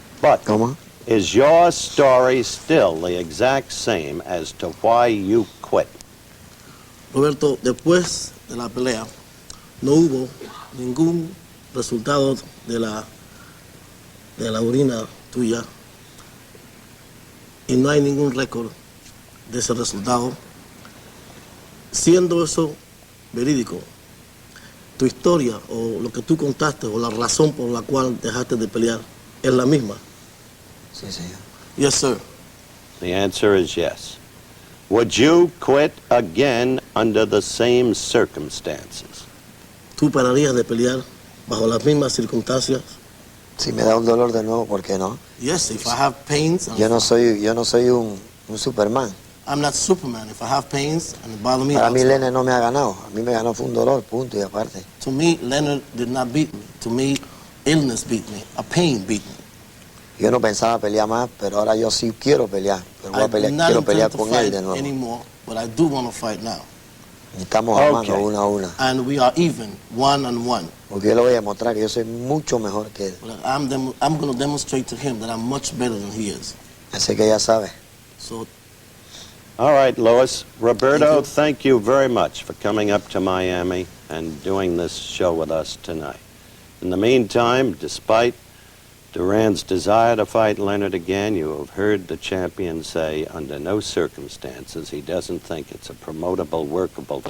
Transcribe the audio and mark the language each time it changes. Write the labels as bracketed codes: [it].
[en] But is your story still the exact same as to why you quit? [es] Roberto, después de la pelea, no hubo ningún resultado de la orina tuya y no hay ningún récord de ese resultado. Siendo eso verídico, tu historia o lo que tú contaste o la razón por la cual dejaste de pelear es la misma. Sí, señor. [en] Yes, sir. The answer is yes. Would you quit again under the same circumstances? [es] ¿Tú pararías de pelear bajo las mismas circunstancias? Si me da un dolor de nuevo, ¿por qué no? [en] Yes, if I have pains. [es] Yo no soy un Superman. [en] I'm not Superman. If I have pains and it bother me. [es] Para mí Leonard no me ha ganado. A mí me ganó fue un dolor, punto y aparte. [en] To me, Leonard did not beat me. To me, illness beat me. A pain beat me. [es] Yo no pensaba pelear más, pero ahora yo sí quiero pelear. Pero voy a pelear, quiero pelear con él de nuevo. [en] Anymore, but I do want to fight now. [es] Estamos armando una a una. [en] And we are even, 1-on-1. [es] Porque yo le voy a demostrar que yo soy mucho mejor que él. [en] I'm going to demonstrate to him that I'm much better than he is. [es] Así que ya sabe. [en] So. All right, Louis. Roberto, thank you very much for coming up to Miami and doing this show with us tonight. In the meantime, despite Duran's desire to fight Leonard again, you have heard the champion say under no circumstances he doesn't think it's a promotable, workable.